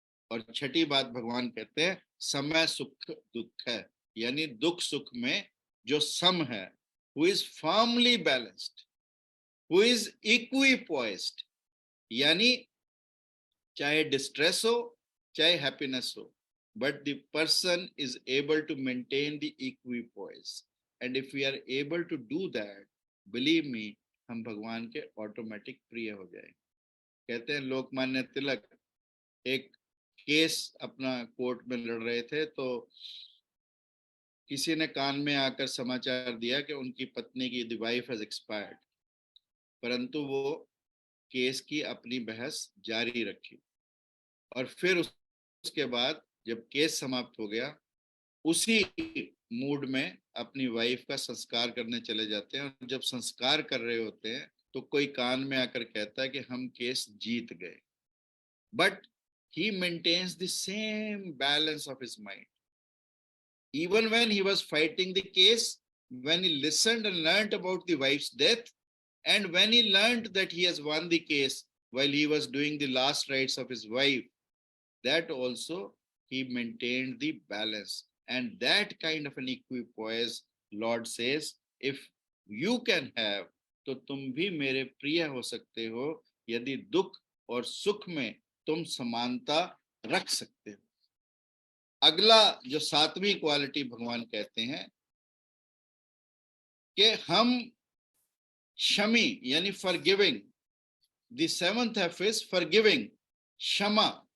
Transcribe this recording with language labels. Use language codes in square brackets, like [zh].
[hi] और छठी बात भगवान कहते हैं समय सुख दुख है, यानी दुख सुख में जो सम है, [en] who is firmly balanced, who is equipoised, [hi] यानी चाहे डिस्ट्रेस हो चाहे हैप्पीनेस हो, [en] but the person is able to maintain the equipoise, and if we are able to do that, believe me, [hi] हम भगवान के ऑटोमेटिक प्रिय हो जाएंगे। कहते हैं लोकमान्य तिलक एक केस अपना कोर्ट में लड़ रहे थे, तो किसी ने कान में आकर समाचार दिया कि उनकी पत्नी की [en] the wife has expired, [hi] परंतु वो केस की अपनी बहस जारी रखी। और फिर उसके बाद जब केस समाप्त हो गया, उसी मूड में अपनी वाइफ का संस्कार करने चले जाते हैं, और जब संस्कार कर रहे होते हैं तो कोई कान में आकर कहता है कि हम केस जीत गए, [en] But he maintains the same balance of his mind. Even when he was fighting the case, when he listened and learned about the wife's death, and when he learned that he has won the case while he was doing the last rites of his wife, that also he maintained the balance. And that kind of an equipoise, Lord says, if you can have, [hi] तो तुम भी मेरे प्रिय हो सकते हो यदि दुख और सुख में तुम समानता रख सकते हो। अगला जो 7वीं क्वालिटी भगवान कहते हैं कि हम क्षमी यानी forgiving, [en] the 7th F is forgiving, [hi] क्षमा।